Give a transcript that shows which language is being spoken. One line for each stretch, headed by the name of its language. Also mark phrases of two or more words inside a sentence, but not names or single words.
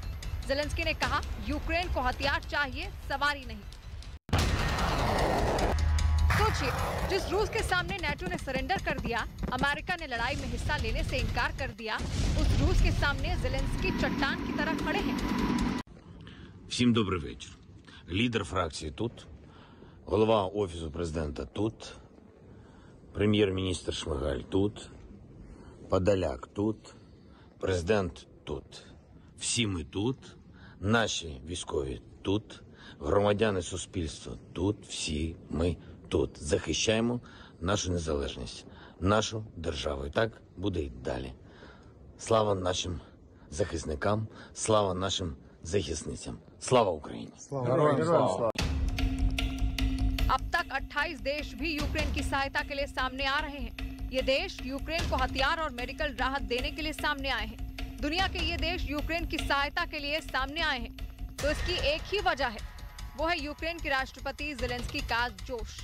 Hindi: ज़ेलेंस्की ने कहा, यूक्रेन को हथियार चाहिए, सवारी नहीं। सोचिए, जिस रूस के सामने नेटो ने सरेंडर कर दिया, अमेरिका ने लड़ाई में हिस्सा लेने से इनकार कर दिया, उस रूस के सामने ज़ेलेंस्की चट्टान की तरह खड़े हैं।
Ukrainian: Всім добрий вечір. Лідер фракції тут, голова Офісу президента тут, прем'єр-міністр Шмигаль тут, Подоляк тут, президент тут. Всі ми тут, наші військові тут, громадяни суспільства тут, всі ми тут. Захищаємо нашу незалежність, нашу державу. І так буде й далі. Слава нашим захисникам, слава нашим захисницям. Слава Україні! Слава!
Hindi: अब तक 28 देश भी यूक्रेन की सहायता के लिए सामने आ रहे हैं। ये देश यूक्रेन को हथियार और मेडिकल राहत देने के लिए सामने आए हैं। दुनिया के ये देश यूक्रेन की सहायता के लिए सामने आए हैं, तो इसकी एक ही वजह है, वो है यूक्रेन के राष्ट्रपति ज़ेलेंस्की का जोश।